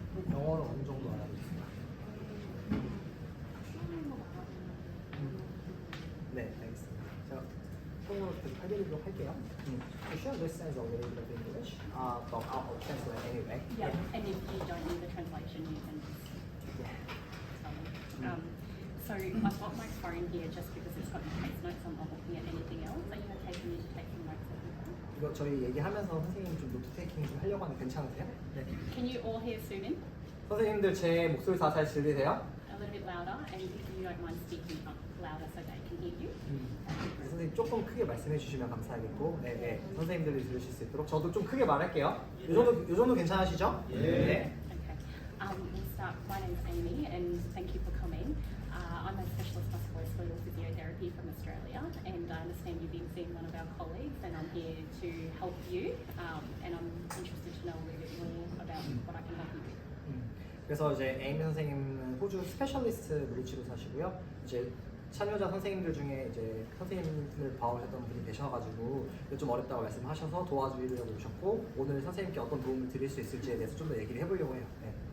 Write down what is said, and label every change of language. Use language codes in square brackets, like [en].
[ko] 영어는 어느 정도 알아고 있습니다. 네, 알겠습니다. 자, 통으로 계속 해드리도록 할게요. [en] You should understand a little bit of English, but I'll translate anyway. Yeah, and if you don't need the translation, you can just Yeah. tell me. So I've got my phone here just because it's got your case notes. I'm not looking at anything else. Are you okay for me to take some notes of your phone? [ko] 이거 저희 얘기하면서 선생님 좀 노트 테이킹 좀 하려고 하는데 괜찮으세요? 네. [en] Can you all hear Sumin? [ko] 선생님들 제 목소리 다 잘 들리세요? [en] A little bit louder, and if you don't mind speaking up louder so they can hear you. [ko] 네, 선생님 조금 크게 말씀해 주시면 감사하겠고, 네, 네. 선생님들이 들으실 수 있도록 저도 좀 크게 말할게요. 요 정도 괜찮으시죠? 네. [en] Okay. We'll start. My name's Amy, and thank you for coming. I'm a specialist musculoskeletal physiotherapy from Australia, and I understand you've been seeing one of our colleagues, and I'm here to help you. And I'm interested to know a little bit more about what I can help you with. [ko] 그래서 이제 에이미 선생님은 호주 스페셜리스트 물리치료사시고요. 이제 참여자 선생님들 중에 이제 선생님을 봐오셨던 분이 계셔가지고 좀 어렵다고 말씀하셔서 도와주려고 오셨고 오늘 선생님께 어떤 도움을 드릴 수 있을지에 대해서 좀 더 얘기를 해보려고 해요. 네.